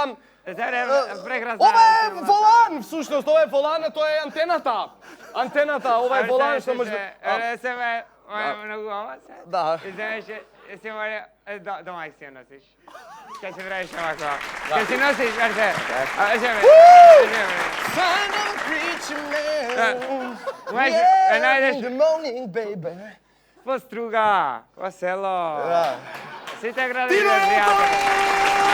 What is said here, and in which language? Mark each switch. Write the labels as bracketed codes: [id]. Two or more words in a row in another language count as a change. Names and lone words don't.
[mk] Ова е волан, всушност, ова е волан, а тоа е антената. Ова е волан што може... Многу ова се. Да. И знаеш, си мора дома си ја носиш. Ќе се правиш овако. Ќе си носиш, верте. [en] Son of a preacher man. [mk] Знаеш, Yeah, најдеш [en] in the morning, baby. [mk] по струга, по село. Да. Сите градови.